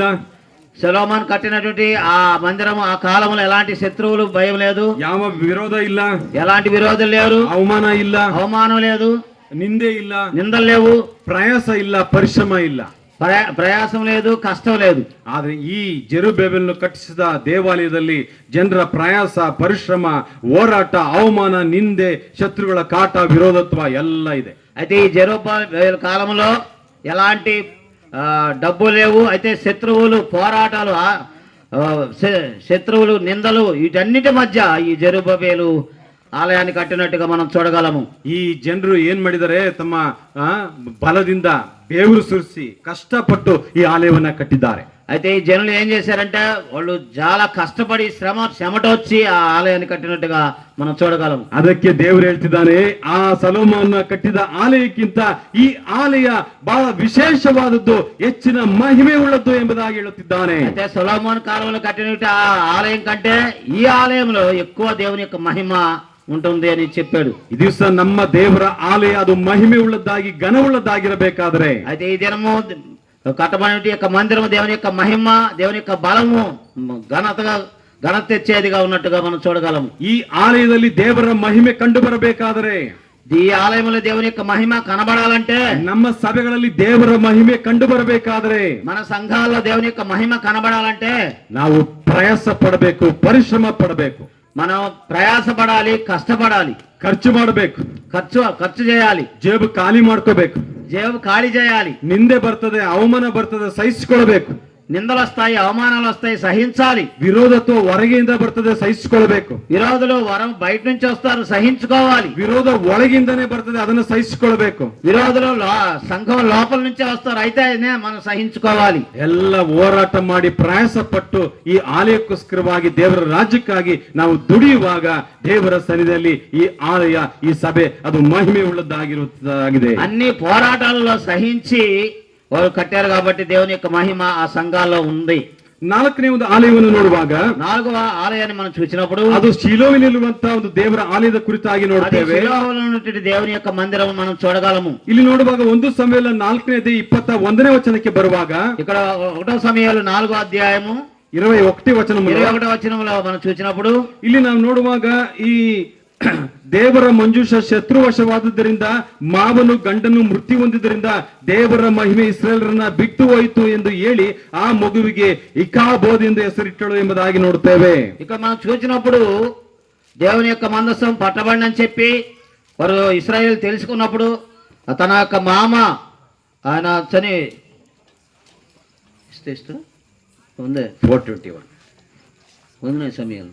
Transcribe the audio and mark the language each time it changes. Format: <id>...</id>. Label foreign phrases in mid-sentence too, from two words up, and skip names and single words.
<te>సొలొమోను కట్టినటువంటి ఆ మందిరం ఆ కాలంలో ఎలాంటి శత్రువులు భయం లేదు,</te> <kn>ಯಾವ ವಿರೋಧ ಇಲ್ಲ,</kn> <te>ఎలాంటి విరోధులు లేరు,</te> <kn>ಅವಮಾನ ಇಲ್ಲ,</kn> <te>అవమానం లేదు,</te> <kn>ನಿಂದೆ ಇಲ್ಲ,</kn> <te>నిందలు లేవు,</te> <kn>ಪ್ರಯಾಸ ಇಲ್ಲ, ಪರಿಶ್ರಮ ಇಲ್ಲ,</kn> <te>ప్రయాసం లేదు, కష్టం లేదు.</te> <kn>ಆದ್ರೆ ಈ ಜೆರುಬ್ಬಾಬೆಲನ್ನು ಕಟ್ಟಿಸಿದ ದೇವಾಲಯದಲ್ಲಿ ಜನರ ಪ್ರಯಾಸ, ಪರಿಶ್ರಮ, ಹೋರಾಟ, ಅವಮಾನ, ನಿಂದೆ, ಶತ್ರುಗಳ ಕಾಟ, ವಿರೋಧತ್ವ ಎಲ್ಲ ಇದೆ.</kn> <te>అయితే ఈ జెరుబ్బయేలు కాలంలో ఎలాంటి డబ్బు లేవు, అయితే శత్రువులు, పోరాటాలు, శత్రువులు, నిందలు, వీటన్నిటి మధ్య ఈ జెరుబ్బయేలు ఆలయాన్ని కట్టినట్టుగా మనం చూడగలము.</te> <kn>ಈ ಜನರು ಏನ್ ಮಾಡಿದ್ದಾರೆ, ತಮ್ಮ ಬಲದಿಂದ ಬೇವರು ಸುರಿಸಿ ಕಷ್ಟಪಟ್ಟು ಈ ಆಲಯವನ್ನ ಕಟ್ಟಿದ್ದಾರೆ.</kn> <te>అయితే ఈ జనులు ఏం చేశారంటే వాళ్ళు చాలా కష్టపడి శ్రమటొచ్చి ఆ ఆలయాన్ని కట్టినట్టుగా మనం చూడగలం.</te> <kn>ಅದಕ್ಕೆ ದೇವರು ಹೇಳ್ತಿದ್ದಾನೆ, ಆ ಸೊಲೊಮೋನ ಕಟ್ಟಿದ ಆಲಯಕ್ಕಿಂತ ಈ ಆಲಯ ಬಹಳ ವಿಶೇಷವಾದದ್ದು, ಹೆಚ್ಚಿನ ಮಹಿಮೆ ಉಳ್ಳದ್ದು ಎಂಬುದಾಗಿ ಹೇಳುತ್ತಿದ್ದಾನೆ.</kn> <te>అయితే సొలొమోను కాలంలో కట్టినట్టు ఆ ఆలయం కంటే ఈ ఆలయంలో ఎక్కువ దేవుని యొక్క మహిమ ఉంటుంది అని చెప్పాడు.</te> <kn>ಈ ದಿವಸ ನಮ್ಮ ದೇವರ ಆಲಯ ಅದು ಮಹಿಮೆ ಉಳ್ಳದ್ದಾಗಿ ಘನವುಳ್ಳದ್ದಾಗಿರಬೇಕಾದ್ರೆ,</kn> <te>అయితే ఈ దినము కట్టబడిన యొక్క మందిరము దేవుని యొక్క మహిమ, దేవుని యొక్క బలము ఘనత తెచ్చేదిగా ఉన్నట్టుగా మనం చూడగలము.</te> <kn>ಈ ಆಲಯದಲ್ಲಿ ದೇವರ ಮಹಿಮೆ ಕಂಡು ಬರಬೇಕಾದರೆ,</kn> <te>ఈ ఆలయంలో దేవుని యొక్క మహిమ కనబడాలంటే,</te> <kn>ನಮ್ಮ ಸಭೆಗಳಲ್ಲಿ ದೇವರ ಮಹಿಮೆ ಕಂಡು ಬರಬೇಕಾದ್ರೆ,</kn> <te>మన సంఘాల్లో దేవుని యొక్క మహిమ కనబడాలంటే</te> <kn>ನಾವು ಪ್ರಯಾಸ ಪಡಬೇಕು, ಪರಿಶ್ರಮ ಪಡಬೇಕು,</kn> <te>మనం ప్రయాసపడాలి, కష్టపడాలి,</te> <kn>ಖರ್ಚು ಮಾಡಬೇಕು,</kn> <te>ఖర్చు చేయాలి,</te> <kn>ಜೇಬು ಖಾಲಿ ಮಾಡ್ಕೋಬೇಕು,</kn> <te>జేబు ఖాళీ చేయాలి.</te> <kn>ನಿಂದೆ ಬರ್ತದೆ, ಅವಮಾನ ಬರ್ತದೆ, ಸಹಿಸಿಕೊಳ್ಬೇಕು.</kn> <te>నిందలు వస్తాయి, అవమానాలు వస్తాయి, సహించాలి.</te> <kn>ವಿರೋಧತ್ವ ಹೊರಗೆಯಿಂದ ಬರ್ತದೆ, ಸಹಿಸಿಕೊಳ್ಬೇಕು.</kn> <te>విరోధులు బయట నుంచి వస్తారు, సహించుకోవాలి.</te> <kn>ವಿರೋಧ ಒಳಗಿಂದನೇ ಬರ್ತದೆ, ಅದನ್ನು ಸಹಿಸಿಕೊಳ್ಬೇಕು.</kn> <te>విరోధులు సంఘం లోపల నుంచే వస్తారు, అయితే మనం సహించుకోవాలి.</te> <kn>ಎಲ್ಲ ಹೋರಾಟ ಮಾಡಿ ಪ್ರಯಾಸ ಪಟ್ಟು ಈ ಆಲಯಕ್ಕೋಸ್ಕರವಾಗಿ, ದೇವರ ರಾಜ್ಯಕ್ಕಾಗಿ ನಾವು ದುಡಿಯುವಾಗ ದೇವರ ಸನ್ನಿಧಿಯಲ್ಲಿ ಈ ಆಲಯ, ಈ ಸಭೆ ಅದು ಮಹಿಮೆ ಉಳ್ಳದ್ದಾಗಿರುವುದಾಗಿದೆ.</kn> <te>అన్ని పోరాటాలలో సహించి వాళ్ళు కట్టారు కాబట్టి దేవుని యొక్క మహిమ ఆ సంఘాల్లో ఉంది.</te> <kn>ನಾಲ್ಕನೇ ಒಂದು ಆಲಯವನ್ನು ನೋಡುವಾಗ,</kn> <te>4వ ఆలయాన్ని మనం చూసినప్పుడు</te> <kn>ಅದು ಶಿಲೋವಿನಲ್ಲಿರುವಂತಹ ಒಂದು ದೇವರ ಆಲಯದ ಕುರಿತಾಗಿ ನೋಡ್ತೇವೆ.</kn> <te>శిలోహులో ఉన్నటువంటి దేవుని యొక్క మందిరం మనం చూడగలము.</te> <kn>ಇಲ್ಲಿ ನೋಡುವಾಗ 1 ಸಮುವೇಲ 4:21 ವಚನಕ್ಕೆ ಬರುವಾಗ,</kn> <te>ఇక్కడ 1వ సమూయేలు 4వ అధ్యాయము</te> <kn>21 ವಚನములో</kn> <te>21వ వచనంలో మనం చూసినప్పుడు,</te> <kn>ಇಲ್ಲಿ ನಾವು ನೋಡುವಾಗ ಈ ದೇವರ ಮಂಜೂಷ ಶತ್ರುವಶವಾದುದರಿಂದ ಮಾವನು ಗಂಡನು ಮೃತ್ಯು ಹೊಂದಿದ್ದರಿಂದ ದೇವರ ಮಹಿಮೆ ಇಸ್ರಾಯೇಲರನ್ನ ಬಿಟ್ಟು ಹೋಯಿತು ಎಂದು ಹೇಳಿ ಆ ಮಗುವಿಗೆ ಇಕಾಬೋದ್ ಎಂದು ಹೆಸರಿಟ್ಟಳು ಎಂಬುದಾಗಿ ನೋಡುತ್ತೇವೆ.</kn> <te>ఇక్కడ మనం చూసినప్పుడు దేవుని యొక్క మందసం పట్టబడినని చెప్పి వారు ఇశ్రాయేలు తెలుసుకున్నప్పుడు తన యొక్క మామ ఆయన చని ఉంది 4:21 ఉంది సమయాలు</te>